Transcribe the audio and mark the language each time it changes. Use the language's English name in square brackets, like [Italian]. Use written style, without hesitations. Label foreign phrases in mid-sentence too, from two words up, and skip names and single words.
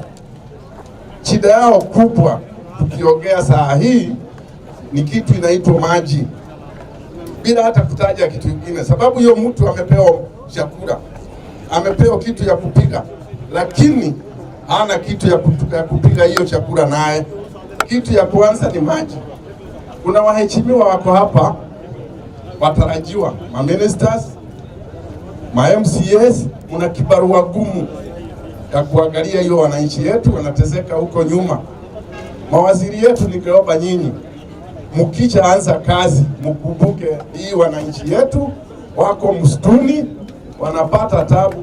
[Swahili] Shida yao kubwa tukiongea saa hii ni kitu inaitwa maji, bila hata kutaja kitu kingine, sababu hiyo mtu amepewa chakula, amepewa kitu ya kupiga, lakini hana kitu ya kupiga hiyo chakula naye. Kitu ya kwanza ni maji. Kuna waheshimiwa wako hapa watarajiwa, ma ministers, ma MCAs, mna kibarua gumu ya kuangalia hiyo wananchi yetu wanateseka huko nyuma. Mawaziri yetu ningeomba nyinyi mkicha anza kazi mkumbuke hii wananchi yetu wako msituni wanapata tabu.